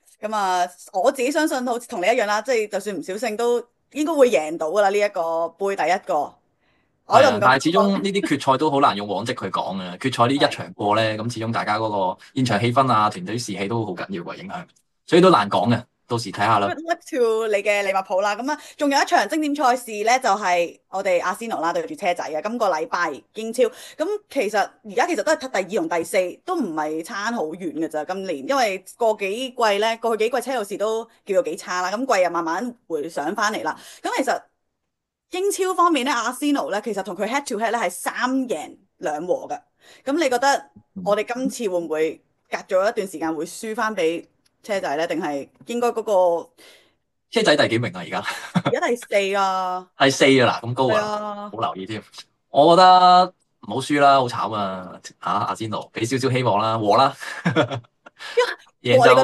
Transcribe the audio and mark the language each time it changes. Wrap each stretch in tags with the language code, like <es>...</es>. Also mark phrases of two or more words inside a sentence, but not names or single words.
<yue>咁啊，我自己相信好似同你一樣啦，即係就算唔小勝都應該會贏到噶啦呢一個杯第一個，我係啊，就唔敢但係始終講。呢啲決賽都好難用往績去講嘅，決賽呢一係。場過咧，咁始終大家嗰個現場氣氛啊、團隊士氣都好緊要嘅影響，所以都難講嘅，到時睇下啦。</yue> <en>Good luck to</en> <yue>你嘅利物浦啦，咁啊，仲有一場精點賽事咧，就係我哋阿仙奴啦對住車仔嘅，今個禮拜英超。咁其實而家其實都係第二同第四，都唔係差好遠嘅咋。今年因為過去幾季車路士都叫做幾差啦，咁季又慢慢回上翻嚟啦。咁其實英超方面咧，阿仙奴咧其實同佢</yue> <en>head to head</en> <yue>咧係3贏2和嘅。咁你覺得我哋今次會唔會隔咗一段時間會輸翻俾車仔咧？定係應該嗰個車仔第幾名啊？而家而家第四啊？第四啊嗱，咁高係啊，啊，冇留意添。我覺得唔好輸啦，好慘啊！嚇阿仙奴，俾少少希望啦，和啦，贏就</yue>